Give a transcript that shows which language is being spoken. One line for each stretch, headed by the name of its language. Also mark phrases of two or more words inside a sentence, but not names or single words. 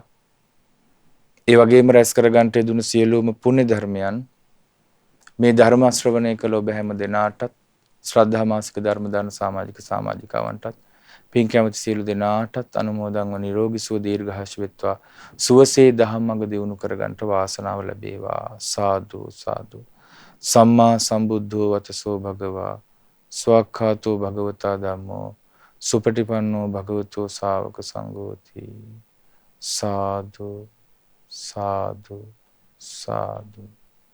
Sinhala: ඒ වගේම රැස් කරගන්ට යෙදුණු සියලුම පුණ්‍ය ධර්මයන් මේ ධර්ම ශ්‍රවණය කළ ඔබ හැම දෙනාටත් ශ්‍රද්ධා මාසික ධර්ම දාන සමාජිකවන්ටත් පින් කැමති සියලු දෙනාටත් අනුමෝදන්ව නිරෝගී සුව දීර්ඝායුෂ වෙත්වා. සුවසේ ධම්මඟ දියුණු කරගන්නට වාසනාව ලැබේවා. සාදු සාදු.
Pali: සම්මා සම්බුද්ධෝ වතසෝ භගවා ස්වක්ඛාතෝ භගවතා ධම්මෝ සුපටිපන්නෝ භගවතෝ ශාවක සංඝෝති.
Sinhala: සාදු සාදු සාදු.